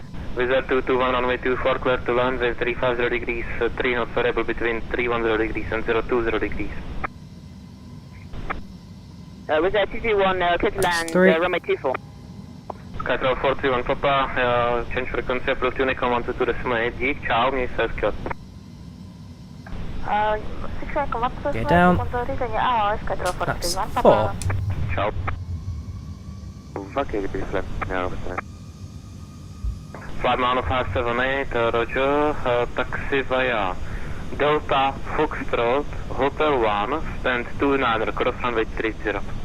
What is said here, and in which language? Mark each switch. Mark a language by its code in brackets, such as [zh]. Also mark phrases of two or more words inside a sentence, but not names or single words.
[en] Wizz Air 221, runway 24 clear to land with 350 degrees, 3 knots variable between 310 degrees and 020 degrees. Wizz Air 221, clear to land, runway 24. Skytrail 431 Papa, change frequency, approach to Unicorn 122.8, [cs] dík, čau, měj se hezky. [en] Get down. That's 4. Ciao. Okay, be flat now. Flight 578, Roger, taxi via Delta Foxtrot Hotel 1 stand 29 cross runway 30.